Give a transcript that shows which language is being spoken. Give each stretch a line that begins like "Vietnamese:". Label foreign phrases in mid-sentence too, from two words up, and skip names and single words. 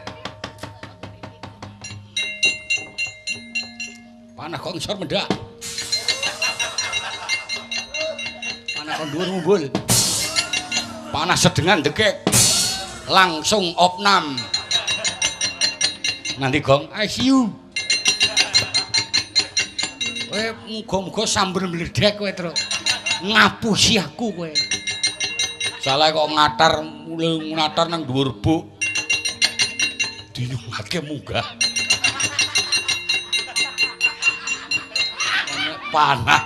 Javanese: Panas kok ngisor mendak. Panas kon dhuwur mumbul. Panas sedengan degek. Langsung opnam. Nanti Gong,
English: I see you.
Javanese: Kowe muga-muga sambar mledek kowe, Tru. Ngapusi aku kowe. Salah kok ngatar nang dhuwur buk. Dinyungake munggah. Panah.